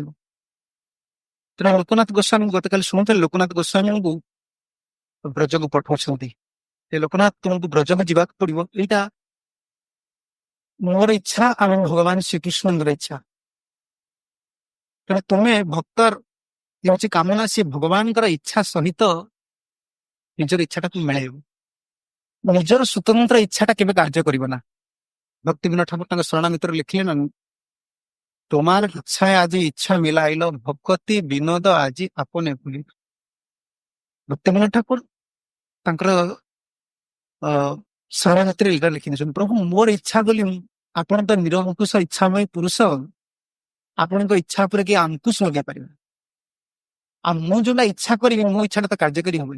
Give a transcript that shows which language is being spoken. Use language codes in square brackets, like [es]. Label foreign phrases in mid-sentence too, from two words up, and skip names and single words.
[or] ତେଣୁ ଲୋକନାଥ ଗୋସ୍ୱାମୀ ଗତକାଲି ଶୁଣୁଥିଲେ, ଲୋକନାଥ ଗୋସ୍ୱାମୀଙ୍କୁ ବ୍ରଜକୁ ପଠାଉଛନ୍ତି ଯେ ଲୋକନାଥ ତୁମକୁ ବ୍ରଜକୁ ଯିବାକୁ ପଡିବ, ଏଇଟା ମୋର ଇଚ୍ଛା ଆଉ ଭଗବାନ ଶ୍ରୀକୃଷ୍ଣଙ୍କର ଇଚ୍ଛା। ତେଣୁ ତୁମେ ଭକ୍ତର ହେଉଛି କାମନା, ସେ ଭଗବାନଙ୍କର ଇଚ୍ଛା ସହିତ ନିଜର ଇଚ୍ଛାଟାକୁ ମିଳେଇବ, ନିଜର ସ୍ୱତନ୍ତ୍ର ଇଚ୍ଛାଟା କେବେ କାର୍ଯ୍ୟ କରିବ ନା। ଭକ୍ତି ବିନୋଦ ଠାକୁର ତାଙ୍କ ଶରଣାମିତ୍ର ଲେଖିଲେ ନା, [bn] তোমার ইচ্ছায় আজি ইচ্ছা মিলাইল, ভকতি বিনোଦ আজি আপনে ভুলি। [or] ଭକ୍ତି ବିନୋଦ ଠାକୁର ତାଙ୍କର ଶରଣାଗତିରେ ଏଇଟା ଲେଖିଦେଇଛନ୍ତି, ପ୍ରଭୁ ମୋର ଇଚ୍ଛା ବୋଲି, ଆପଣ ତ ନିରଙ୍କୁଶ ଇଚ୍ଛାମୟ ପୁରୁଷ, ଆପଣଙ୍କ ଇଚ୍ଛା ଉପରେ କିଏ ଅଙ୍କୁଶ ଲଗେଇ ପାରିବେ, ଆଉ ମୁଁ ଯୋଉଟା ଇଚ୍ଛା କରିବି ମୋ ଇଚ୍ଛାଟା ତ କାର୍ଯ୍ୟକାରୀ ହବନି।